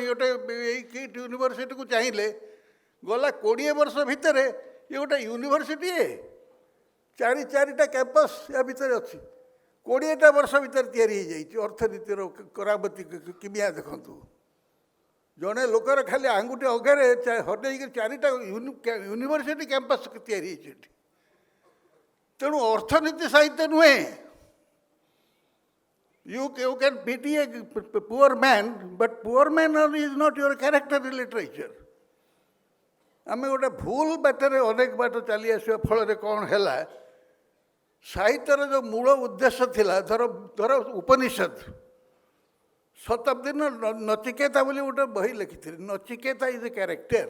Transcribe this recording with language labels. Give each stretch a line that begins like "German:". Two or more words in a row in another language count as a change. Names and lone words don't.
Odia: ଗୋଟେ ଏଇ କିଟ୍ ୟୁନିଭର୍ସିଟିକୁ ଚାହିଁଲେ ଗଲା 20 ବର୍ଷ ଭିତରେ ଇଏ ଗୋଟେ ୟୁନିଭର୍ସିଟି, ଚାରିଟା କ୍ୟାମ୍ପସ୍ ୟା ଭିତରେ ଅଛି। 20ଟା ବର୍ଷ ଭିତରେ ତିଆରି ହେଇଯାଇଛି। ଅର୍ଥନୀତିର କରାବତୀ କିମିଆ ଦେଖନ୍ତୁ। ଜଣେ ଲୋକର ଖାଲି ଆଙ୍ଗୁଠି ଅଗରେ ହଟେଇକି 4ଟା ୟୁନିଭର୍ସିଟି କ୍ୟାମ୍ପସ୍ ତିଆରି ହେଇଛି ଏଠି। ତେଣୁ ଅର୍ଥନୀତି ସାହିତ୍ୟ ନୁହେଁ।
English: You can pity a poor man, but poor man is not your character in literature.
Odia: ଆମେ ଗୋଟେ ଭୁଲ ବାଟରେ ଅନେକ ବାଟ ଚାଲି ଆସିବା ଫଳରେ କ'ଣ ହେଲା, ସାହିତ୍ୟର ଯେଉଁ ମୂଳ ଉଦ୍ଦେଶ୍ୟ ଥିଲା, ଧର ଉପନିଷଦ, ଶତାବ୍ଦୀର ନଚିକେତା ବୋଲି ଗୋଟେ ବହି ଲେଖିଥିଲି।
English: ନଚିକେତା is a character।